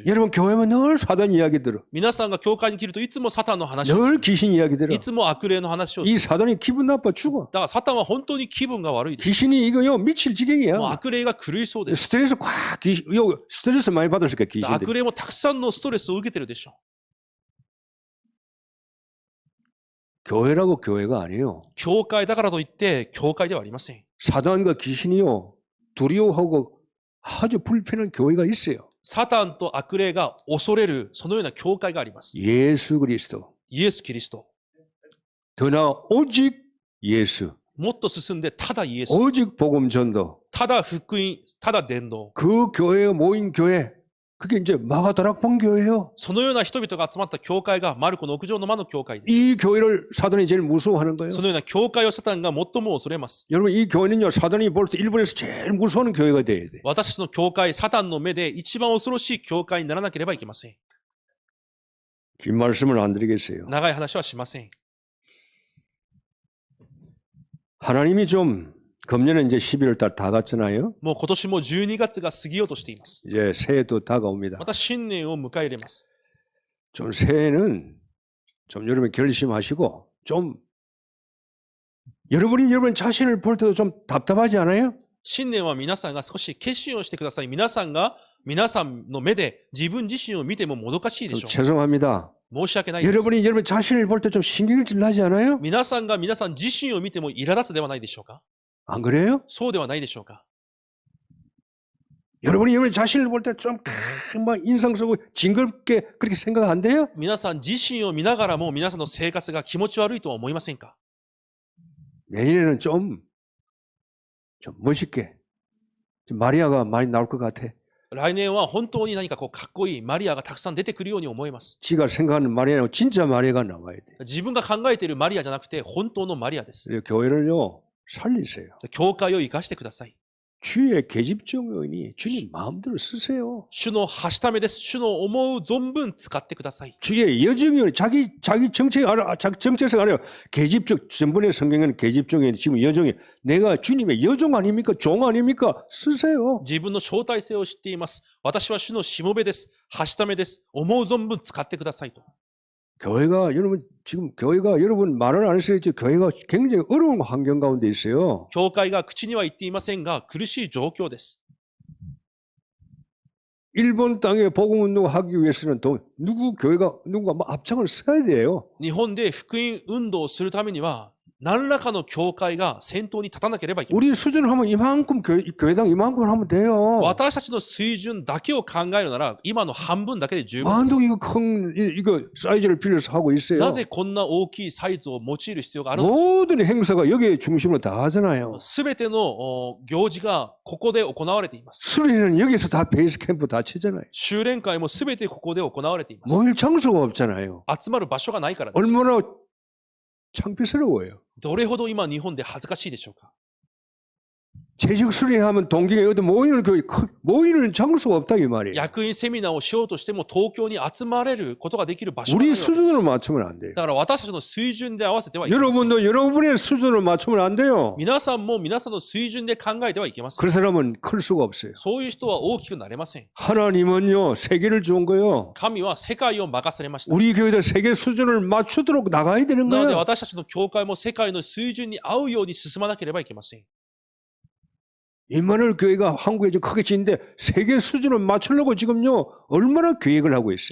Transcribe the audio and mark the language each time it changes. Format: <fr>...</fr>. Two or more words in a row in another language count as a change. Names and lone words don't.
<ko>여러분 교회만 늘 사단 이야기 들어.</ko> <ja>皆さんが教会に来るといつもサタンの話を、</ja> <ko>늘 귀신 이야기 들어.</ko> <ja>いつも悪霊の話をする。</ja> <ko>이 사단이 기분 나빠 죽어.</ko> <ja>だからサタンは本当に気分が悪いです。</ja> <ko>귀신이 이거요 미칠 지경이야.</ko> <ja>もう悪霊が狂いそうです。</ja> <ko>스트레스 꽉 스트레스 많이 받았을까 귀신들.</ko> <ja>悪霊もたくさんのストレスを受けてるでしょ</ja> <ko>교회라고 교회가 아니에요.</ko> <ja>う。教会だからといって教会ではありません。</ja> <ko>사단과 귀신이요 두려워하고 아주 불편한 교회가 있어요.</ko> <ja>サタンと悪霊が恐れるそのような教会があります。</ja> <ko>예수 그리스도.</ko> <ja>イエス・キリスト。</ja> <ko>더나 오직 예수.</ko> <ja>もっと進んでただイエス。</ja> <ko>오직 복음 전도.</ko> <ja>ただ福音、ただ伝道。</ja> <ko>그 교회에 모인 교회. 그게 이제 마가다락방 교회예요.</ko> <ja>そのような人々が集まった教会がマルコの屋上の間の教会です。</ja> <ko>이 교회를 사단이 제일 무서워하는 거예요.</ko> <ja>そのような教会をサタンが最も恐れます。</ja> <ko>여러분 이 교회는요 사단이 볼 때 일본에서 제일 무서워하는 교회가 돼야 돼.</ko> <ja>私たちの教会、サタンの目で一番恐ろしい教会にならなければいけません。</ja> <ko>긴 말씀을 안 드리겠어요.</ko> <ja>長い話はしません。</ja> <ko>하나님이 좀 금년에 이제 11월 달 다 갔잖아요.</ko> <ja>もう今年も12月が過ぎようとしています。</ja> <ko>이제 새해도 다가옵니다.</ko> <ja>また新年を迎え入れます。</ja> <ko>좀 새해는 좀 여러분 결심하시고 좀 여러분 자신을 볼 때도 좀 답답하지 않아요?</ko> <ja>新年は皆さんが少し決心をしてください。皆さんの目で自分自身を見てももどかしいでしょう。</ja> <ko>죄송합니다.</ko> <ja>申し訳ないです。</ja> <ko>여러분 자신을 볼 때 좀 신경질 나지 않아요?</ko> <ja>皆さんが皆さん自身を見ても苛立つではないでしょうか。</ja> <ko>안 그래요?</ko> <ja>そうではないでしょうか。</ja> <ko>여러분 자신을 볼 때 좀 인상 쓰고 징그럽게 그렇게 생각 안 돼요?</ko> <ja>皆さん自身を見ながらも皆さんの生活が気持ち悪いとは思いませんか。</ja> <ko>내년에는 좀 좀 멋있게 좀 마리아가 많이 나올 것 같아.</ko> <ja>来年は本当に何かこうかっこいいマリアがたくさん出てくるように思います。</ja> <ko>지가 생각하는 마리아는 진짜 마리아가 나와야 돼.</ko> <ja>自分が考えているマリアじゃなくて本当のマリアです。</ja> <ko>그래서 교회를요 살리세요.</ko> <ja>教会を生かしてください。</ja> <ko>주의 계집종이니 주님 마음대로 쓰세요.</ko> <ja>主のはしためです。主の思う存分使ってください。</ja> <ko>주의 여정이 자기 정책 알아, 자기 정체성 알아요. 계집종 전번에 성경에는 계집종이 지금 여종이 내가 주님의 여종 아닙니까? 종 아닙니까? 쓰세요.</ko> <ja>自分の招待性を知っています。私は主のしもべです。はしためです。思う存分使ってくださいと。</ja> <ko>교회가 여러분 지금 교회가 여러분 말을 안 했어야지 교회가 굉장히 어려운 환경 가운데 있어요.</ko> <ja>教会が口には言っていませんが苦しい状況です。</ja> <ko>일본 땅에 복음 운동하기 위해서는 교회가 누군가 앞장을 서야 돼요.</ko> <ja>日本で福音運動をするためには何らかの教会が先頭に立たなければいけません。</ja> <ko>우리 수준을 하면 이만큼 교회당 이만큼 하면 돼요.</ko> <ja>私たちの水準だけを考えるなら今の半分だけで十分で</ja> <ko>완전</ko> <ja>す。</ja> <ko>이거 큰 이거 사이즈를 빌려서 하고 있어요.</ko> <ja>なぜこんな大きいサイズを用いる必要があるのか。</ja> <ko>모든 행사가 여기에 중심으로 다 하잖아요.</ko> <ja>すべての行事がここで行われています。</ja> <ko>수련회는 여기서 다</ko> <en>base camp</en> <ko>다 치잖아요.</ko> <ja>修練会もすべてここで行われています。</ja> <ko>모일 장소가 없잖아요.</ko> <ja>集まる場所がないからです。</ja> <ko>얼마나 창피스러워요.</ko> <ja>どれほど今日本で恥ずかしいでしょうか。</ja> <ko>재직 수련하면 동경에 어디 모이는 장소가 없다 이 말이에요.</ko> <ja>役員セミナーをしようとしても東京に集まれることができる場所がない</ja> <ko>우리</ko> <ja>わけです。</ja> <ko>수준으로 맞추면 안 돼요.</ko> <ja>だから私たちの水準で合わせてはいけません。</ja> <ko>여러분도 여러분의 수준으로 맞추면 안 돼요.</ko> <ja>皆さんも皆さんの水準で考えてはいけません。</ja> <ko>그 사람은 클 수가 없어요.</ko> <ja>そういう人は大きくなれません。</ja> <ko>하나님은요 세계를 준 거요.</ko> <ja>神は世界を任されました。</ja> <ko>우리 교회도 세계 수준을 맞추도록 나가야 되는</ko> <ja>なので</ja> <ko>거예요.</ko> <ja>私たちの教会も世界の水準に合うように進まなければいけません。</ja> <ko>임마누엘 교회가 한국에 좀 크게 지는데 세계 수준을 맞추려고 지금요 얼마나 계획을 하고 있어요.</ko>